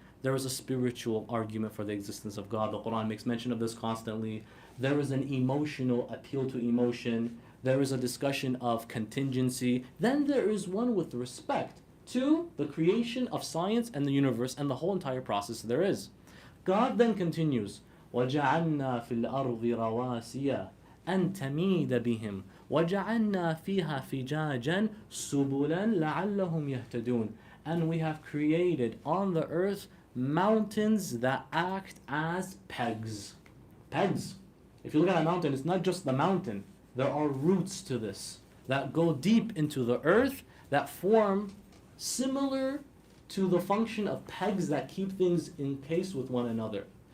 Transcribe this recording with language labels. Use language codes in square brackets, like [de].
[en] There is a spiritual argument for the existence of God. The Qur'an makes mention of this constantly. There is an emotional appeal to emotion. There is a discussion of contingency. Then there is one with respect to the creation of science and the universe and the whole entire process there is. God then continues, [ar] وَجَعَلْنَا فِي الْأَرْضِ رَوَاسِيَ أَن تَمِيدَ بِهِمْ وَجَعَلْنَا فِيهَا فِجَاجًا سُبُلًا لَعَلَّهُمْ يَهْتَدُونَ. [en] And we have created on the earth mountains that act as pegs. Pegs. If you look at a mountain, it's not just the mountain. There are roots to this that go deep into the earth that form similar to the function of pegs that keep things encased with one another.